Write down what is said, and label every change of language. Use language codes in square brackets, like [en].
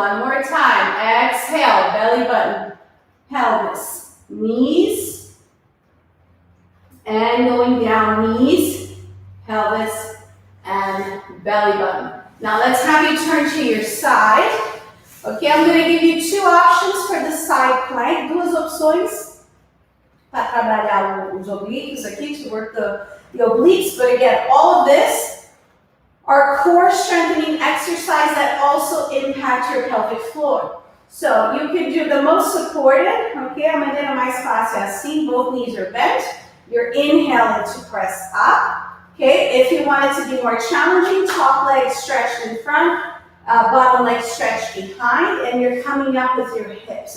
[en] One more time. Exhale, belly button, pelvis, knees, and going down, knees, pelvis, and belly button. Now let's have you turn to your side. Okay, I'm going to give you 2 options for the side plank. [pt] Duas opções para trabalhar os oblíquos aqui, [en] to work the obliques. But again, all of this are core strengthening exercise that also impact your pelvic floor. So you can do the most supported, okay, [pt] a maneira mais fácil é assim, [en] both knees are bent. You're inhaling to press up. Okay, if you want it to be more challenging, top leg stretched in front, bottom leg stretched behind, and you're coming up with your hips.